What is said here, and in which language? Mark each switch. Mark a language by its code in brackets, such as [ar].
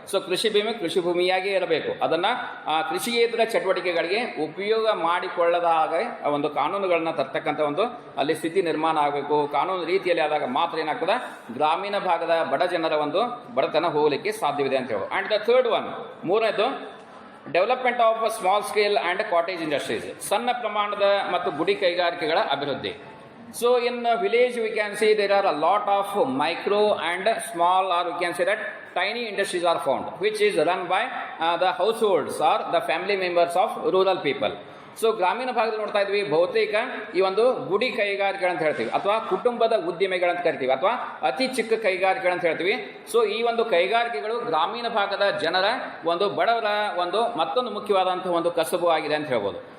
[kn] So ಕೃಷಿ ಭೂಮಿಯಾಗಿ ಇರಬೇಕು. ಅದನ್ನ ಕೃಷಿಯೇತರ ಚಟುವಟಿಕೆಗಳಿಗೆ ಉಪಯೋಗ ಮಾಡಿಕೊಳ್ಳದ ಹಾಗೆ ಒಂದು ಕಾನೂನುಗಳನ್ನ ತರ್ತಕ್ಕಂಥ ಒಂದು ಅಲ್ಲಿ ಸ್ಥಿತಿ ನಿರ್ಮಾಣ ಆಗಬೇಕು. ಕಾನೂನು ರೀತಿಯಲ್ಲಿ ಆದಾಗ ಮಾತ್ರ ಏನಾಗ್ತದೆ, ಗ್ರಾಮೀಣ ಭಾಗದ ಬಡ ಜನರ ಒಂದು ಬಡತನ ಹೋಗಲಿಕ್ಕೆ ಸಾಧ್ಯವಿದೆ ಅಂತ ಹೇಳಿ. [en] and the third one, [kn] ಮೂರನೇದು [en] development of small scale and cottage industries, [kn] ಸಣ್ಣ ಪ್ರಮಾಣದ ಮತ್ತು ಗುಡಿ ಕೈಗಾರಿಕೆಗಳ ಅಭಿವೃದ್ಧಿ. [en] So in village we can see there are a lot of micro and small, or we can say that tiny industries are found, which is run by the households or the family members of rural people. [kn] So ಗ್ರಾಮೀಣ ಭಾಗದಲ್ಲಿ ನೋಡ್ತಾ ಇದ್ವಿ, ಬಹುತೇಕ ಈ ಒಂದು ಗುಡಿ ಕೈಗಾರಿಕೆಗಳಂತ ಹೇಳ್ತೀವಿ ಅಥವಾ ಕುಟುಂಬದ ಉದ್ದಿಮೆಗಳಂತ ಕರಿತೀವಿ ಅಥವಾ ಅತಿ ಚಿಕ್ಕ ಕೈಗಾರಿಕೆಗಳಂತ ಹೇಳ್ತೀವಿ. ಸೊ ಈ ಒಂದು ಕೈಗಾರಿಕೆಗಳು ಗ್ರಾಮೀಣ ಭಾಗದ ಜನರ ಒಂದು ಬಡವರ ಒಂದು ಮತ್ತೊಂದು ಮುಖ್ಯವಾದಂತಹ ಒಂದು ಕಸಬು ಆಗಿದೆ ಅಂತ ಹೇಳ್ಬೋದು.